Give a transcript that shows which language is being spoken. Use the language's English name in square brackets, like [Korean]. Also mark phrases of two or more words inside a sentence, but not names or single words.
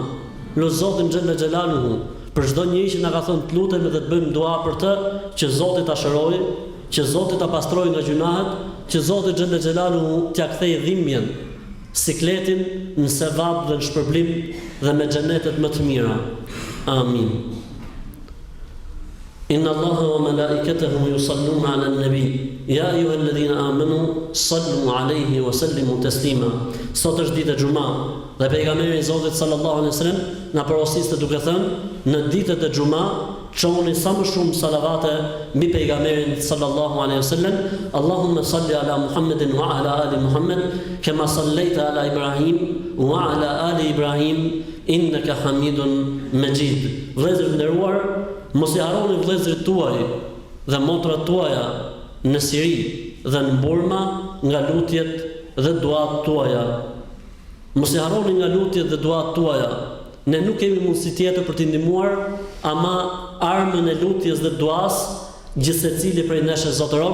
[Albanian] Lutë Zotin [Arabic] جل جلاله [Albanian] për çdo njeri që na ka thënë të lutemi dhe të bëjmë dua për të, që Zoti ta shërojë, që Zoti ta pastrojë nga gjunahet, që Zoti [Arabic] جل جلاله [Albanian] t'ia kthejë dhimbjen, sikletin në sevap dhe në shpërblim dhe me xhenetet më të mira. [Arabic] آمين. إن الله وملائكته يصلون على النبي يا أيها الذين آمنوا صلوا عليه وسلموا تسليما. [Albanian] Sot është ditë e xumë dhe pejgamberi i Zotit [Arabic] صلى الله عليه وسلم [Albanian] na porosiste duke thënë, në ditët e xumë çoni sa më shumë salavate mbi pejgamberin [Arabic] صلى الله عليه وسلم. اللهم صل على محمد وعلى آل محمد كما صليت على إبراهيم وعلى آل إبراهيم إنك حميد مجيد. [Albanian] Vëllezër nderuar, mos i harroni vëllezërit tuaj dhe motrat tuaja në Siri dhe në Burma nga lutjet dhe duat tuaja. Mos i harroni nga lutjet dhe duat tuaja. Ne nuk kemi mundësi tjetër për t'i ndihmuar, ama armën e lutjes dhe duas gjithsecili prej nesh e zotëron.